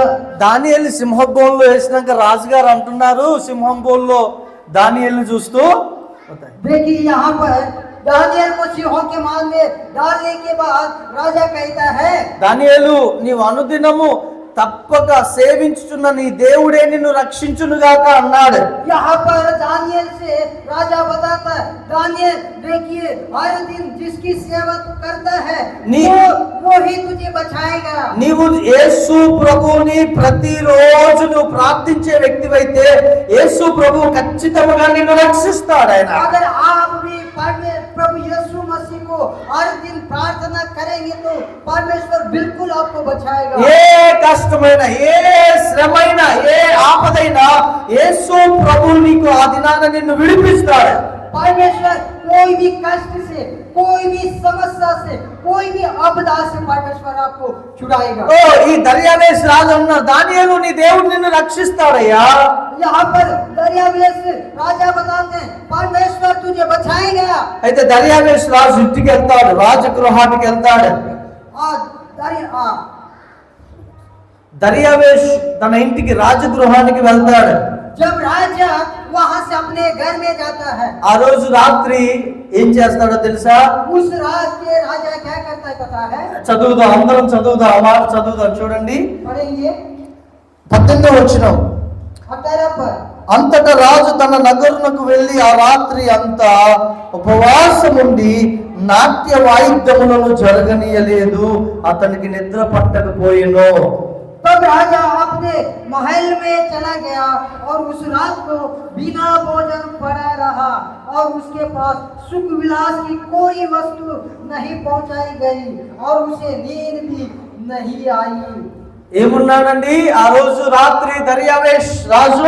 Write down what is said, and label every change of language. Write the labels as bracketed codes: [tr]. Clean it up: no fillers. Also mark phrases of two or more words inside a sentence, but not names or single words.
[te] దానియేలు సింహం బోన్లో వేసినాక రాజుగారు అంటున్నారు, సింహం బోన్లో దానియేలుని చూస్తూ, [hi] देखिए यहाँ पर दानियल को सिंहों के माल में डालने के बाद राजा कहता है, [te] దానియేలు నీవు అనుదినము తప్పక సేవించుచున్న నీ దేవుడే నిన్ను రక్షించునుగాక అన్నాడు. [hi] यहाँ पर दानियल से राजा बताता है, दानियल देखिए हर दिन जिसकी सेवा तू करता है वो ही तुझे बचाएगा। [te] నీవు యేసు ప్రభువుని ప్రతిరోజు నువ్వు ప్రార్థించే వ్యక్తివైతే యేసు ప్రభువు ఖచ్చితంగా నిన్ను రక్షిస్తాడు. ఆయన [hi] अगर आप भी प्रभु यीशु मसीह को हर दिन प्रार्थना करेंगे तो परमेश्वर बिल्कुल आपको बचाएगा। [te] ఏ కష్టమైన, ఏ శ్రమైన, ఏ ఆపదైనా యేసు ప్రభువు నీకు ఆ దినాన నిన్ను విడిపిస్తాడు. [hi] परमेश्वर कोई भी कष्ट से, कोई भी समस्या से, कोई भी आपदा से परमेश्वर आपको छुड़ाएगा। [te] ఓ ఈ దర్యావేష్ రాజు అన్న, దానియేలు నీ దేవుడు నిన్ను రక్షిస్తాడయ్యా. [hi] यहाँ पर दरियावेश राजा बताते हैं परमेश्वर तुझे बचाएगा। [te] అయితే దర్యావేష్ రాజు ఇంటికి వెళ్తాడు, రాజగృహానికి వెళ్తాడు. దర్యావేష్ తన ఇంటికి రాజగృహానికి వెళ్తాడు. [hi] जब राजा वहां से अपने घर में जाता है, [te] ఆ రోజు రాత్రి ఏం చేస్తాడో తెలుసా? [hi] उस रात के राजा क्या करता है पता है? [te] చదువుదాం, అందరం చదువుదాం, ఆ మాట చదువుదాం, చూడండి [hi] पढ़ेंगे [te] 18వ వచనం. [hi] 18 पर [te] అంతటా రాజు తన నగరునకు వెళ్ళి ఆ రాత్రి అంతా ఉపవాసముండి నాట్య వాయిద్యములను జరగనీయలేదు, అతనికి నిద్ర పట్టకపోయెను. [hi] तब राजा अपने महल में चला गया और उस रात को बिना भोजन पड़ा रहा और उसके पास सुख विलास की कोई वस्तु नहीं पहुंचाई गई और उसे नींद भी नहीं आई। [te] ఏమున్నాడండి ఆ రోజు రాత్రి దర్యావేష్ రాజు?